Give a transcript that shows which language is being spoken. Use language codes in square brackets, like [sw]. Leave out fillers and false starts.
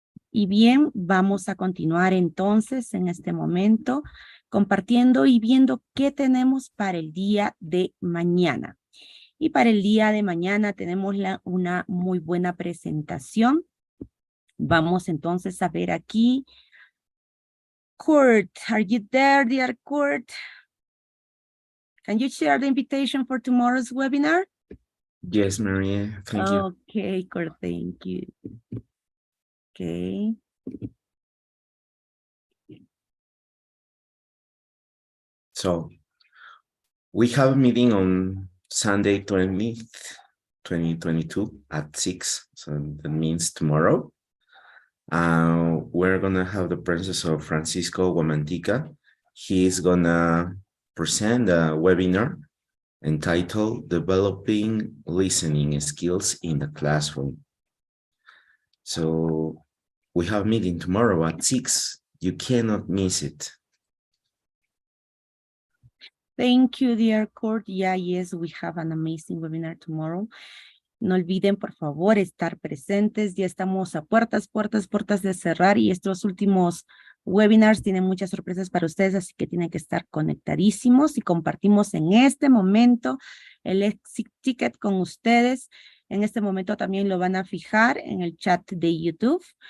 [es] Y bien, vamos a continuar entonces en este momento compartiendo y viendo qué tenemos para el día de mañana. Y para el día de mañana tenemos una muy buena presentación. Vamos entonces a ver aquí. [en] Kurt, are you there, dear Kurt? Can you share the invitation for tomorrow's webinar? Yes, Maria, thank you. Okay, Kurt, thank you. Okay. So, we have a meeting on Sunday 20th, 2022 at 6. So that means tomorrow. We're gonna have the presence of Francisco Guamantica. He's gonna present a webinar entitled Developing Listening Skills in the Classroom. So we have a meeting tomorrow at 6. You cannot miss it. Thank you, dear Court. Yeah, yes, we have an amazing webinar tomorrow. [es] No olviden, por favor, estar presentes. Ya estamos a puertas de cerrar y estos últimos webinars tienen muchas sorpresas para ustedes, así que tienen que estar conectadísimos y compartimos en este momento el exit ticket con ustedes. En este momento también lo van a fijar en el chat de YouTube.